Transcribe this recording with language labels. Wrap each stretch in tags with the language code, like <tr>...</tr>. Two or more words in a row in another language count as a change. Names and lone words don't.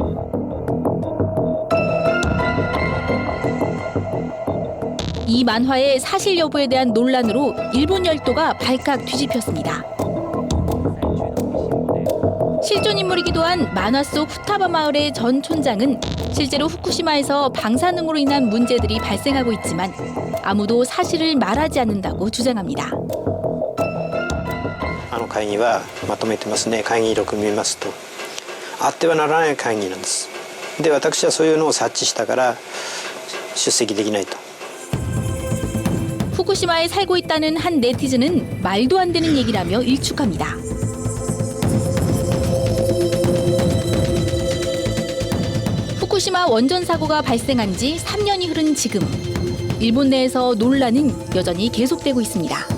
<ko>이 만화의 사실 여부에 대한 논란으로 일본 열도가 발칵 뒤집혔습니다. 실존 인물이기도 한 만화 속 후타바 마을의 전 촌장은 실제로 후쿠시마에서 방사능으로 인한 문제들이 발생하고 있지만 아무도 사실을 말하지 않는다고 주장합니다.</ko> <ja>会議はまとめてますね。会議録見ますと、あってはならない会議なんです。で、私はそういうのを察知したから出席できないと。</ja> <ko>후쿠시마에 살고 있다는 한 네티즌은 말도 안 되는 얘기라며 일축합니다. 후쿠시마 원전 사고가 발생한 지 3년이 흐른 지금, 일본 내에서 논란은 여전히 계속되고 있습니다.</ko>